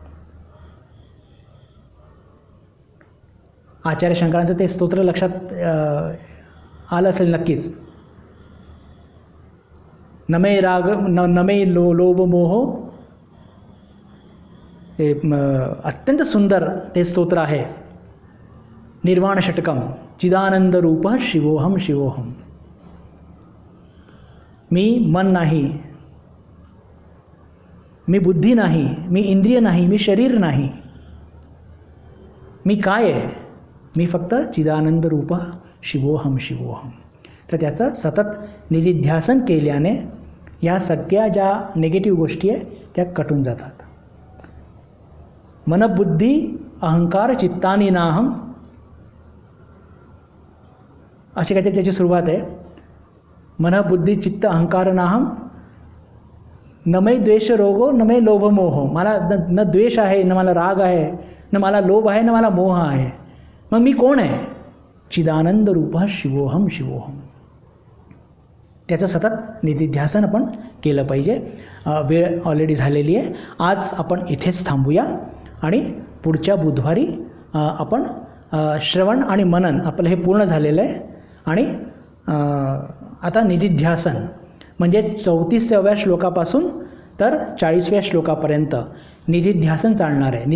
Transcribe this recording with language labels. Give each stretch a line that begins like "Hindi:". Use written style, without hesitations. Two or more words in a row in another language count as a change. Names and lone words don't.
Marathi: आचार्य शंकरांचं ते स्तोत्र लक्षात आलं असेल नक्कीच.
Sanskrit: नमे राग नमे लोभ मोह,
Marathi: हे अत्यंत सुंदर ते स्तोत्र आहे.
Sanskrit: निर्वाण षटकम चिदानंद रूप शिवोहम शिवोहम.
Marathi: मी मन नाही, मी बुद्धी नाही, मी इंद्रिय नाही, मी शरीर नाही, मी काय आहे, मी फक्त
Sanskrit: चिदानंद रूप शिवोहम शिवोहम.
Marathi: तर त्याचं सतत निधिध्यासन केल्याने या सगळ्या ज्या निगेटिव्ह गोष्टी आहे त्या कटून जातात.
Sanskrit: मनबुद्धी अहंकार चित्तानी नाहम,
Marathi: अशी काहीतरी त्याची सुरुवात आहे.
Sanskrit: मन बुद्धी चित्त अहंकार नाहम, न मै द्वेष रोगो न मै लोभ मोह.
Marathi: मला न द्वेष आहे, न मला राग आहे, न मला लोभ आहे, न मला मोह आहे. मग मी कोण आहे?
Sanskrit: चिदानंद रूप शिवोहम शिवोहम.
Marathi: त्याचं सतत निधिध्यासन आपण केलं पाहिजे. वेळ ऑलरेडी झालेली आहे. आज आपण इथेच थांबूया आणि पुढच्या बुधवारी आपण श्रवण आणि मनन आपलं हे पूर्ण झालेलं आहे. आणि आता निधिध्यासन म्हणजे 34व्या श्लोकापासून तर 40व्या श्लोकापर्यंत निधिध्यासन चालणार आहे.